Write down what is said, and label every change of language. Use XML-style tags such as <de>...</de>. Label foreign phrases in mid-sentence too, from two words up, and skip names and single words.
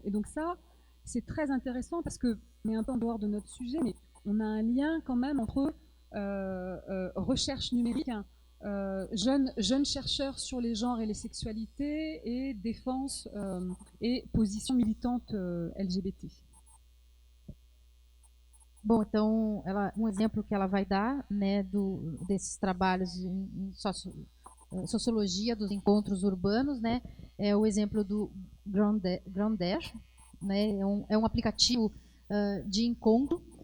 <fr>Et donc ça, c'est très intéressant parce que, on est un peu en dehors de notre sujet, mais on a un lien quand même entre recherche numérique, jeunes chercheurs sur les genres et les sexualités et défense et position militante LGBT.</fr> <pt>Bom, então, exemplo que ela vai dar, né, desses trabalhos em sociologia dos encontros urbanos, né, é o exemplo do Grindr, né, é um aplicativo de encontro,</pt>